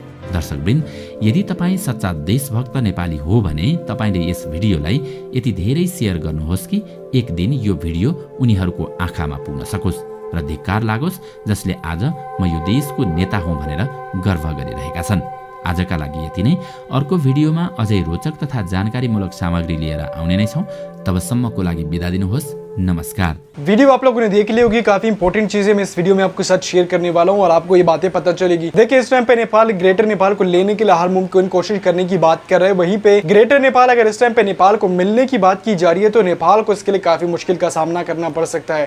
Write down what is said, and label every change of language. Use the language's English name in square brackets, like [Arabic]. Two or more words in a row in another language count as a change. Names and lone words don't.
[Nepali] दर्शकवृन्द, यदि तपाईँ सच्चा देशभक्त नेपाली हो भने तपाईले यस भिडियोलाई यति धेरै सेयर गर्नुहोस् कि एक दिन यो भिडियो उनीहरूको आँखामा पुग्न सकोस् र धिक्कार लागोस् जसले आज म यो देशको नेता हुँ भनेर गर्व गरिरहेका छन्। आजका लागि यति नै। अर्को भिडियोमा अझै रोचक तथा जानकारीमूलक सामग्री लिएर आउने नै छौँ। तबसम्मको लागि बिदा दिनुहोस्। नमस्कार। [Hindi] वीडियो आप लोगों ने देख ली होगी, काफी इंपॉर्टेंट चीजें मैं इस वीडियो में आपके साथ शेयर करने वाला हूं और आपको ये बातें पता चलेगी। देखिए, इस टाइम पे नेपाल ग्रेटर नेपाल को लेने के लिए हर मुमकिन कोशिश करने की बात कर रहे हैं। वहीं पे ग्रेटर नेपाल अगर इस टाइम पे नेपाल को मिलने की बात की जा रही है तो नेपाल को इसके लिए काफी मुश्किल का सामना करना पड़ सकता है।